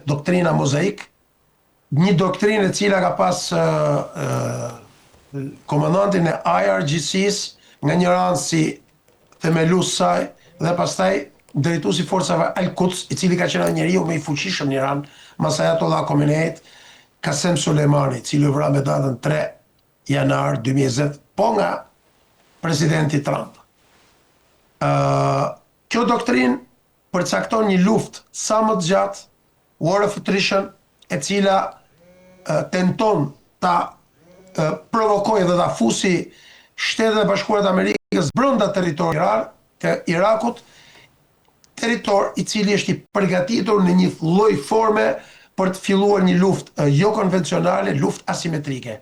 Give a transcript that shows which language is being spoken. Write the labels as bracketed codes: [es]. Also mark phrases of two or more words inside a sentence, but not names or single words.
[sq] doktrina mozaik, një doktrinë e cila ka pas komandantin e IRGC-s nga një anë si themelues saj dhe pastaj drejtuesi forcave Al-Quds, i cili ka qenë njeriu më i fuqishëm në Iran, mas Ayatollah Khomeneit, Qasem Soleimani, i cili u vra me datën 3 janar 2020, po nga presidenti Trump. Kjo doktrinë përcakton një luftë sa më të gjatë, [en] war of attrition, [sq] e cila tenton ta provokojë dhe ta fusi Shtetet e Bashkuara të Amerikës brenda territorit të Irakut, territor i cili është i përgatitur në një lloj forme për të filluar një luftë jo konvencionale, luftë asimetrike.